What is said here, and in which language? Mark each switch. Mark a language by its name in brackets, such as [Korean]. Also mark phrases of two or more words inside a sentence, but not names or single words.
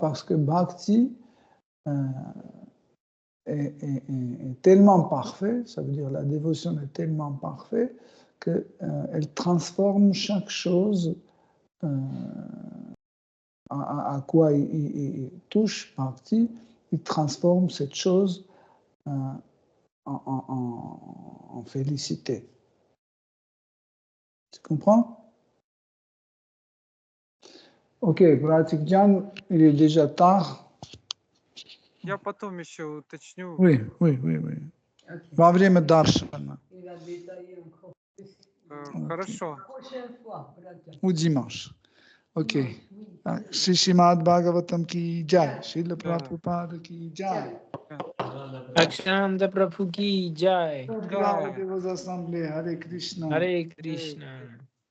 [French] Parce que Bhakti est tellement parfait, ça veut dire la dévotion est tellement parfaite, qu'elle transforme chaque chose à quoi il touche, Bhakti, il transforme cette chose en félicité. Tu comprends? Ok, Pratik Jan, il est déjà tard. [Russian] Я потом еще уточню. Oui. Во время даршана. Хорошо. [French] Ou dimanche. Ok. [Hindi] श्री श्रीमद् भागवतम् की जय. श्रील प्रभुपाद की जय. अक्षानंद प्रभु की जय. [French] Toutes les assemblées. Hare Krishna. Hare Krishna.